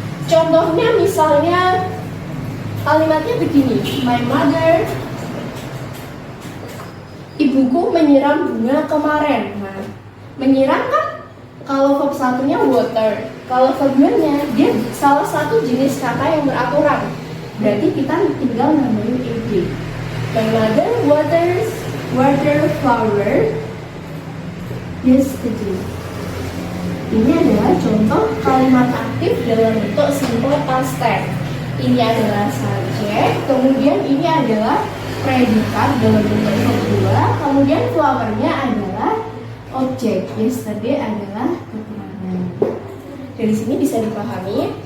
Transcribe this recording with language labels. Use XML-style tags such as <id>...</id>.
<id>Contohnya misalnya kalimatnya begini,</id> <en>my mother,</en> <id>ibuku menyiram bunga kemarin. Nah, menyiram kan kalau verb satunya water, kalau verb 2-nya dia salah satu jenis kata yang beraturan. Berarti kita tinggal nambahin ed.</id> <en>My mother waters water flower yesterday.</en> <id>Ini adalah contoh kalimat aktif dalam bentuk simple past tense. Ini adalah subjek, kemudian ini adalah predikat dalam bentuk verb 2, kemudian flower-nya adalah objek. Yesterday adalah keterangan. Dari sini bisa dipahami.</id>